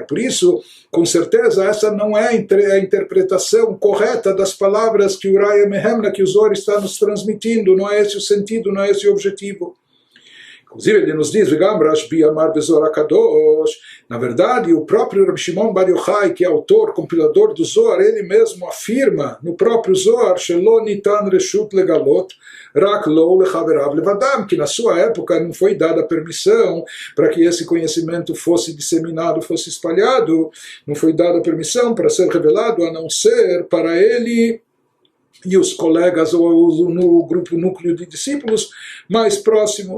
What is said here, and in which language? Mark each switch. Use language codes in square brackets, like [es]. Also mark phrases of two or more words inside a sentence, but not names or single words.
[pt] Por isso, com certeza, essa não é a interpretação correta das palavras que o Raya Mehemna, que o Zohar está nos transmitindo, não é esse o sentido, não é esse o objetivo. Inclusive ele nos diz, na verdade, o próprio Rabbi Shimon Bar Yochai, que é autor, compilador do Zohar, ele mesmo afirma no próprio Zohar, [he] Shelo nitan reshut legalot, rak lo lechaverav levadam, [pt] que na sua época não foi dada permissão para que esse conhecimento fosse disseminado, fosse espalhado, não foi dada permissão para ser revelado, a não ser para ele e os colegas ou no grupo núcleo de discípulos mais próximo.